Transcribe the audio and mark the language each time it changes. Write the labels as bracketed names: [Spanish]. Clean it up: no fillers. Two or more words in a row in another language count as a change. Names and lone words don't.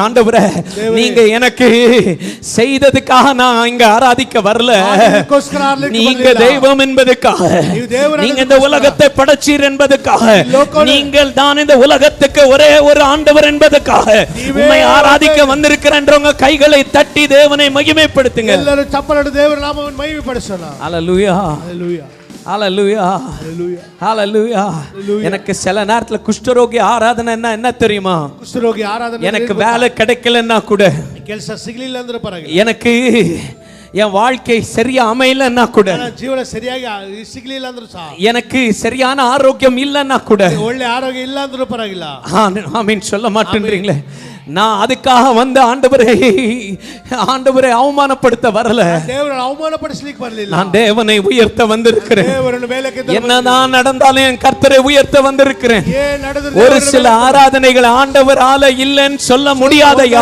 [Tamil] ஆண்டவரே, நீங்க எனக்கு செய்ததுக்காக நான் இங்க ஆராதிக்க வரல, நீங்க தெய்வம் என்பதற்காக, நீங்க இந்த உலகத்தை படைச்சீர் என்பதற்காக, நீங்கள் தான் இந்த உலகத்துக்கு ஒரே ஒரு ஆண்டவர் என்பதற்காக உம்மை ஆராதிக்க வந்திருக்கிறேன்றவங்க கைகளை தட்டி தேவனை மகிமைப்படுத்துங்க. எல்லாரும் சப்பலோடு தேவன் நாமத்தை மகிமைப்படுத்தலாம். ஹalleluya, ஹalleluya, ஹalleluya, ஹalleluya. எனக்கு சில நேரத்துல குஷ்டரோகி ஆராதனை என்ன தெரியுமா? குஷ்டரோகி ஆராதனை எனக்கு வேலை கிடைக்கலன்னா கூட, [Kannada] ಕೆಲಸ ಸಿಗಲಿಲ್ಲ ಅಂದ್ರೆ ಪರವಾಗಿಲ್ಲ, [Tamil] எனக்கு என் வாழ்க்கை சரியா அமையலன்னா கூட, [Kannada] ಜೀವನ ಸರಿಯಾಗಿ ಸಿಗಲಿಲ್ಲ ಅಂದ್ರೂ ಸಹ, [Tamil] எனக்கு சரியான ஆரோக்கியம் இல்லன்னா கூட, [Kannada] ಒಳ್ಳೆ ಆರೋಗ್ಯ ಇಲ್ಲ ಅಂದ್ರೂ ಪರವಾಗಿಲ್ಲ, [Tamil] ஆமென் சொல்ல மாட்டேன்றீங்களே. நான் அதுக்காக வந்து ஆண்டவரை அவமானப்படுத்த வரல, தேவனை அவமானப்படுத்தலிக்கு வரல, நான் தேவனை உயர்த்த வந்திருக்கிறேன். என்னதான் நடந்தாலும் என் கர்த்தரை உயர்த்த வந்திருக்கிறேன். ஒரு சில ஆராதனைகள் ஆண்டவரால இல்லைன்னு சொல்ல முடியாதையா.